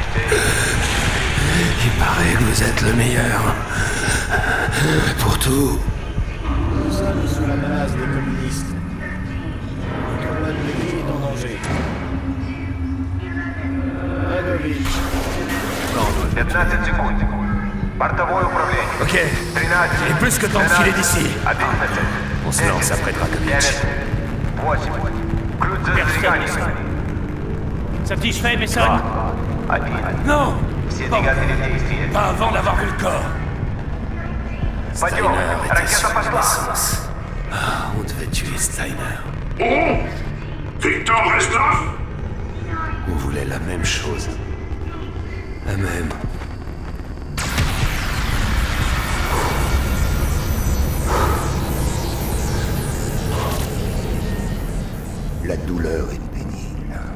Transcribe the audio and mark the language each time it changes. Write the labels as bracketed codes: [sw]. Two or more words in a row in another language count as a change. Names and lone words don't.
[fr] Il paraît que vous êtes le meilleur. Pour tout. Nous sommes sous la menace des communistes. Notre pays est en danger. Dragovich. [ru] 15 секунд. Бортовое управление. [fr] Ok. Il est plus que temps de filer d'ici. 11. On se lance après Dragovich. 9. 8. [ru] Ключ зажигания. [fr] Satisfait, Mason? 1. Non. [ru] Все двигатели в действии. [fr] Pas avant d'avoir vu le corps. [ru] Пойдем. [fr] Steiner était [ru] Ракета [fr] sur [ru] пошла. [fr] naissance. Ah, on devait tuer Steiner. Oh Victor Reznov? On voulait la même chose. La même. La douleur est pénible.